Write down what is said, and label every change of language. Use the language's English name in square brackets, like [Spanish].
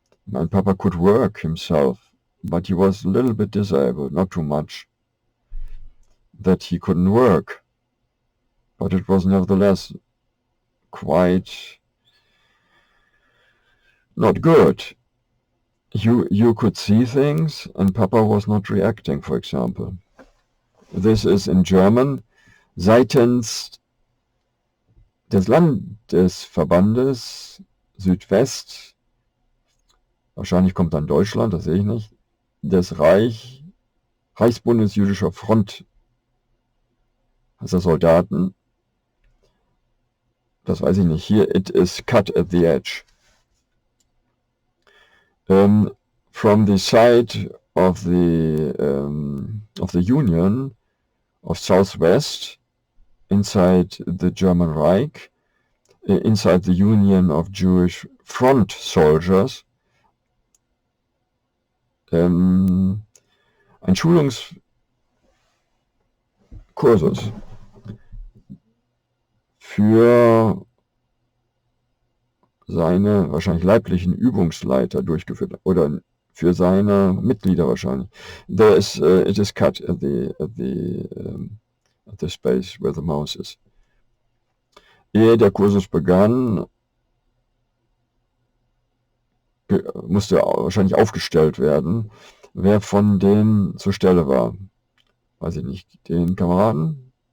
[English] My papa could work himself, but he was a little bit disabled, not too much, that he couldn't work. But it was nevertheless quite not good. You could see things, and Papa was not reacting, for example. This is in German, [German] seitens des Landesverbandes Südwest, wahrscheinlich kommt dann Deutschland, das sehe ich nicht, des Reichsbundes jüdischer Front, also Soldaten, das weiß ich nicht, hier [English] it is cut at the edge. From the side of the Union of Southwest, inside the German Reich, inside the Union of Jewish Front Soldiers, [German] ein Schulungskursus für seine wahrscheinlich leiblichen Übungsleiter durchgeführt, oder für seine Mitglieder wahrscheinlich. [English] There is it is cut at the space where the mouse is. [German] Ehe der Kursus begann, musste wahrscheinlich aufgestellt werden, wer von denen zur Stelle war. Weiß ich nicht, den Kameraden.